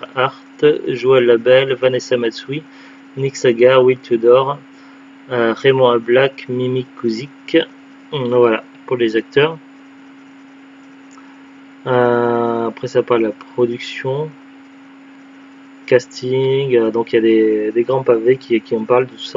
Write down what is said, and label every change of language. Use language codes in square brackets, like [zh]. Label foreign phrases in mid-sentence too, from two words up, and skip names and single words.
[fr] Hart, Joël Labelle, Vanessa Matsui, Nick Sagar, Will Tudor, Raymond Black, Mimi Kuzik. Voilà pour les acteurs. Après ça parle de la production, casting, donc il y a des grands pavés qui en parlent de tout ça.